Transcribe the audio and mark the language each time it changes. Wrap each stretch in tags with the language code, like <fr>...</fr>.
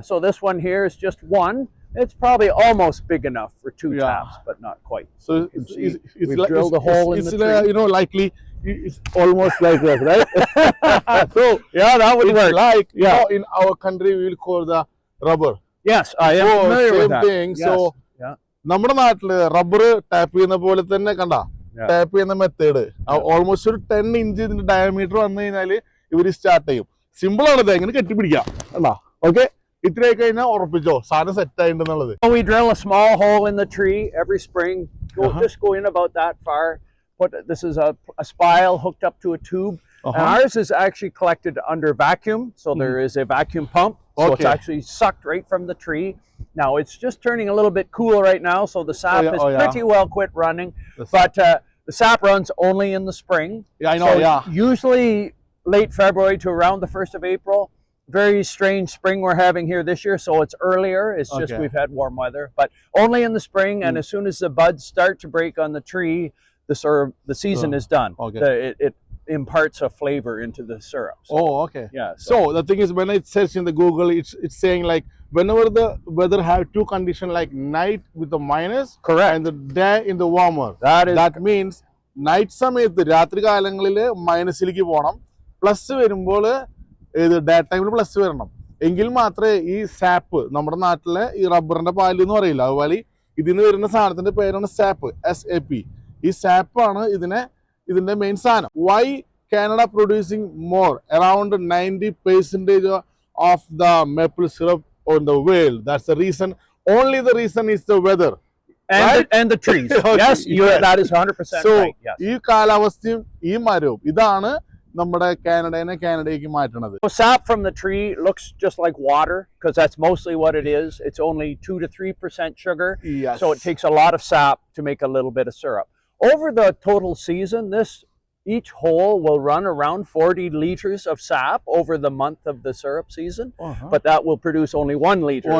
<en>So this one here is just one. It's probably almost big enough for 2 taps, but not quite. So we drilled a hole in the tree. You know, likely it's almost like that, right? So yeah, that would work. Like you know, in our country, we will call the rubber. Yes, I am familiar with that. Thing. Yes.</en> <ml>So നമ്മുടെ നാട്ടില് rubber tap ചെയ്യുന്ന പോലെ തന്നെ കണ്ട tap ചെയ്യുന്ന method almost ഒരു 10 inch ഇതിന്റെ diameter വന്നു കഴിഞ്ഞാല് ഇവര് സ്റ്റാർട്ട് ചെയ്യും. സിമ്പിൾ ആണ്, ഇത് എങ്ങനെ കെട്ടിപ്പിടിക്കാം. ഓക്കെ, ഇത്രയൊക്കെ കഴിഞ്ഞാൽ ഉറപ്പിച്ചോ സാധനം set ആയിട്ടുണ്ടെന്നുള്ളത്.</ml> <en>We drill a small hole in the tree every spring. Just go in about that far. This is a spile hooked up to a tube. And ours is actually collected under vacuum, so there is a vacuum pump. So it's actually sucked right from the tree. Now it's just turning a little bit cool right now, so the sap is pretty well quit running. But the sap runs only in the spring. Yeah, I know. So usually late February to around the 1st of April. Very strange spring we're having here this year, so it's earlier. It's just we've had warm weather, but only in the spring. And as soon as the buds start to break on the tree, the season is done. It imparts a flavor into the syrup. So, okay. Yeah. So the thing is, when I search in the Google, it's saying like whenever the weather have 2 conditions, like night with the minus, correct, and the day in the warmer. That means night</en> <ml>സമയത്ത് രാത്രി കാലങ്ങളിൽ മൈനസിലേക്ക് പോകണം, plus വരുമ്പോൾ ഇത് day ടൈമിൽ plus വരണം. എങ്കിൽ മാത്രമേ ഈ സാപ്പ്, നമ്മുടെ നാട്ടിലെ ഈ റബ്ബറിന്റെ പാല് എന്ന് പറയില്ല, അതുപോലെ ഇതിന് വരുന്ന സാധനത്തിന്റെ പേരാണ് സാപ്പ്, SAP. ഈ സാപ്പാണ് ഇതിന്റെ മെയിൻ സാധനം.</ml> <en>Why Canada producing more around 90% of the maple syrup on the world. That's the reason. Only the reason is the weather. And, Right? and the trees. Okay, Yes, yes. that is 100% So right. Yes.</en> <ml>ഈ കാലാവസ്ഥയും ഈ മരവും ഇതാണ് നമ്മുടെ കാനഡയ്ക്ക് മാറ്റണത്.</ml> <en>So sap from the tree looks just like water because that's mostly what it is. It's only 2 to 3% sugar. Yes. So it takes a lot of sap to make a little bit of syrup. Over the total season, each hole will run around 40 liters of sap over the month of the syrup season, but that will produce only 1 liter</en>